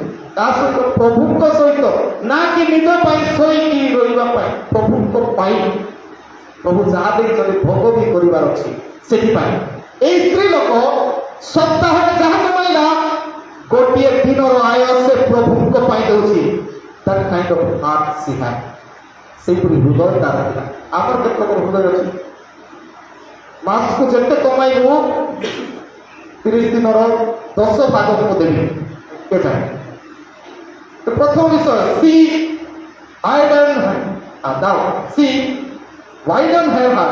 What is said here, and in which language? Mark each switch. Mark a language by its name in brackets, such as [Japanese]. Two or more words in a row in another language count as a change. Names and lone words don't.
[Odia] ତା ସହିତ ପ୍ରଭୁଙ୍କ ସହିତ, ନା କି ନିଜ ପାଇଁ ଶୋଇକି ରହିବା ପାଇଁ, ପ୍ରଭୁଙ୍କ ପାଇଁ। ପ୍ରଭୁ ଯାହା ଦେଇଛନ୍ତି ଭୋଗ ବି କରିବାର ଅଛି। ସେଥିପାଇଁ এই ସ୍ତ୍ରୀ ଲୋକ ସପ୍ତାହରେ ଯାହା କମାଇଲା, ଗୋଟିଏ ଦିନର ଆୟ ସେ ପ୍ରଭୁଙ୍କ ପାଇଁ ଦେଉଛି। [English] that kind of heart she had, [Odia] ସେଇପରି ହୃଦୟ ତାର ଥିଲା। ଆମର କେତେ ଲୋକର ହୃଦୟ ଅଛି, ମାସକୁ ଯେତେ କମାଇବୁ 30 ଦିନର 10 ଭାଗ ମୁଁ ଦେବି, କେଜାଣି। ପ୍ରଥମ ବିଷୟ, [English] she widened her heart.